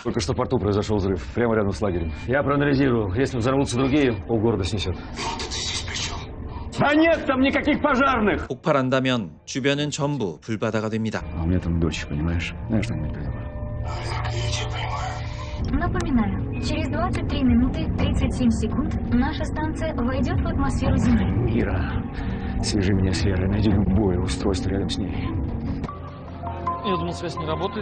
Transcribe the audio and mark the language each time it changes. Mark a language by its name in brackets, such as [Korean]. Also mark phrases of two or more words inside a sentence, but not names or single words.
[Russian] Только что в порту произошел взрыв, прямо рядом с лагерем. Я проанализировал. Если взорвутся другие, полгорода снесет. Да нет там никаких пожарных! [Korean] 폭발한다면 주변은 전부 불바다가 됩니다. [Russian] А у меня там дочь, понимаешь? Знаешь, что не поняла. Напоминаю, через 23 минуты 37 секунд наша станция войдет в атмосферу Земли. Ира, свяжи меня с Лерой, найди любое устройство рядом с ней. Я думал, связь не работает.